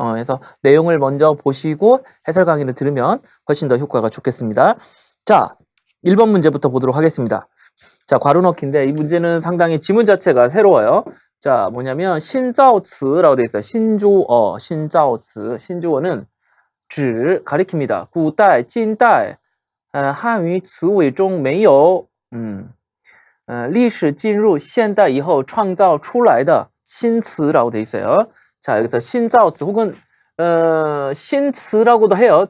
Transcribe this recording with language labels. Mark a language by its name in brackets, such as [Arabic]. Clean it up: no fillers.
[Korean] 그래서 내용을 먼저 보시고 해설 강의를 들으면 훨씬 더 효과가 좋겠습니다. 자, 1번 문제부터 보도록 하겠습니다. 자, 괄호 넣기인데 이 문제는 상당히 지문 자체가 새로워요. 자, 뭐냐면 신자오츠라고 되어 있어요. 신조어, 신자오츠. 신조어는 指 가리킵니다. [Chinese] 古代,近代,汉语词尾中没有历史进入现代以后创造出来的新词 [Korean] 라고 되어 있어요. 자, 여기서 신자오츠 혹은 신词라고도 해요.